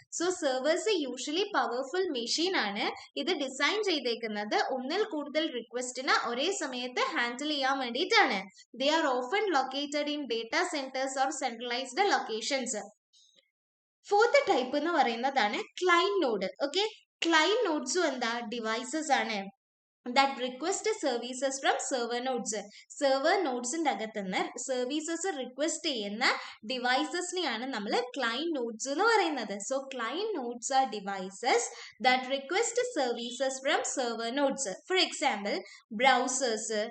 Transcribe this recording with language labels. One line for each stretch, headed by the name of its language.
Malayalam: So servers usually powerful machine ആണ്. ഇത് design ചെയ്തേക്കുന്നത് ഒന്നിൽ കൂടുതൽ റിക്വസ്റ്റിന് ഒരേ സമയത്ത് ഹാൻഡിൽ ചെയ്യാൻ വേണ്ടിയിട്ടാണ്.
English: They are often located in data centres or centralised locations.
Malayalam: Fourth type എന്ന് പറയുന്നതാണ് ക്ലയന്റ് നോഡ്. ഓക്കെ, ക്ലയന്റ് നോഡ്സും എന്താ? ഡിവൈസസ് ആണ്
English: that request services from server nodes.
Malayalam: Server നോഡ്സിന്റെ അകത്തുനിന്ന് സർവീസസ് റിക്വസ്റ്റ് ചെയ്യുന്ന ഡിവൈസസിനെയാണ് നമ്മൾ ക്ലയന്റ് നോഡ്സ് എന്ന് പറയുന്നത്.
English: So client nodes are devices that request services from server nodes. For example, browsers,